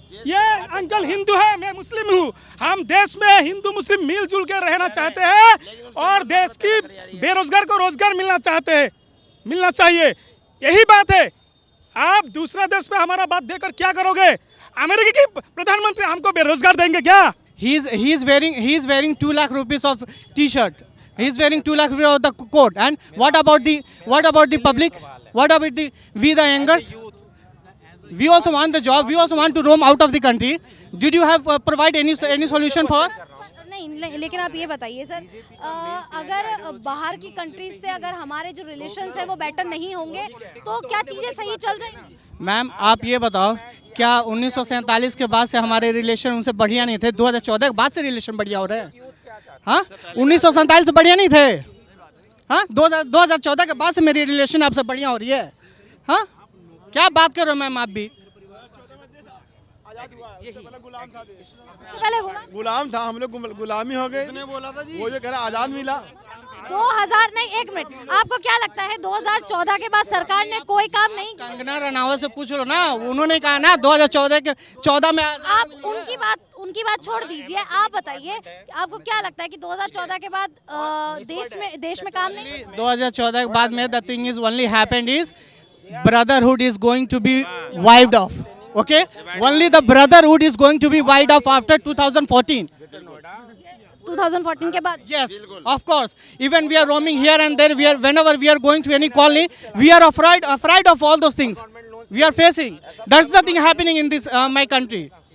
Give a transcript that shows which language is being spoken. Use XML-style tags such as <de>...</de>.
<hi>ये अंकल हिंदू है, मैं मुस्लिम हूँ। हम देश में हिंदू मुस्लिम मिलजुल के रहना चाहते हैं और देश की बेरोजगार को रोजगार मिलना चाहिए। यही बात है। आप दूसरा देश में हमारा बात देकर क्या करोगे? अमेरिका की प्रधानमंत्री हमको बेरोजगार देंगे क्या?</hi> <en>He is wearing 2 lakh rupees of t-shirt. He is wearing 2 lakh rupees of the coat. And what about the public? What about we the youngers? We also want the job. We also want to roam out of the country. Did you have provide any solution for us?</en> <hi>नहीं, लेकिन आप ये बताइए sir, अगर बाहर की countries से अगर हमारे जो रिलेशंस है वो बेटर नहीं होंगे तो क्या चीज़ें सही चल जाएंगी? मैम आप ये बताओ, क्या 1947 के बाद से हमारे रिलेशन उनसे बढ़िया नहीं थे? 2014 के बाद से रिलेशन बढ़िया हो रहे हैं? हाँ, 1947 से बढ़िया नहीं थे? हाँ, 2014 के बाद से मेरी रिलेशन आपसे बढ़िया हो रही है? हाँ, क्या बात कर रहे हो मैम आप भी? पहले गुलाम था, हम लोग गुलामी हो गए। बोला था जी, वो जो कह रहा आजाद मिला। 2000 नहीं, एक मिनट, आपको क्या लगता है 2014 के बाद सरकार ने कोई काम नहीं किया? कंगना रनावत से पूछ लो ना, उन्होंने कहा ना 2014 में। आप उनकी बात छोड़ दीजिए, आप बताइए आपको क्या लगता है कि 2014 के बाद देश में काम नहीं?</hi> <en>2014</en> <hi>के बाद में</hi> <en>The thing is only happened is brotherhood is going to be wiped off. Okay, only the brotherhood is going to be wiped off after 2014.</en> <hi>2014 के बाद?</hi> <en>Yes, of course. Even we are roaming here and there. Whenever we are going to any colony, we are afraid of all those things we are facing. That's the thing happening in this my country.</en>